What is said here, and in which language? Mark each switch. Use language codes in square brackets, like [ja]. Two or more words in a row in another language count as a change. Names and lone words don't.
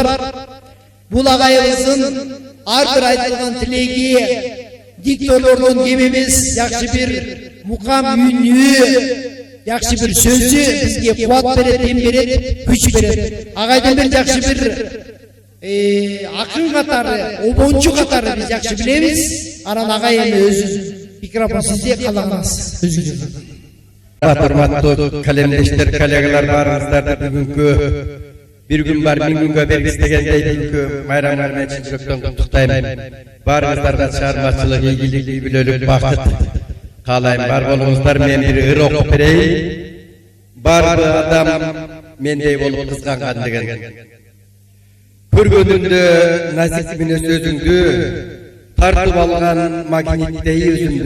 [ky] Бул агайыбыздын ар бир айтылган тилеги, дикторлордон кем эмес, жакшы бир мукам үнү, жакшы бир сөзү бизге кубат берет, эм берет, күч берет. Агайдын бир жакшы бир акын катары, обончу катары биз жакшы билебиз. Анан агай эми өзү микрофон сизде, калганыңыз өзүңүз. Урматтуу калемдештер, коллегалар, барыңыздарды бүгүнкү бир күн бар, миң күн бергис degендей бүгүнкү майрамдар менен чын жүрөктөн куттуктайм. Барыңыздарга чыгармачылык, ийгилик, үй бүлөлүк бакыт каалайм. Бар болуңуздар, мен бир ыр окуп берейин. Бар адам мендей болуп кызганган деген. Көргөнүндө назик мүнөз өзүңдү, тартып алган магниттей өзүңдү.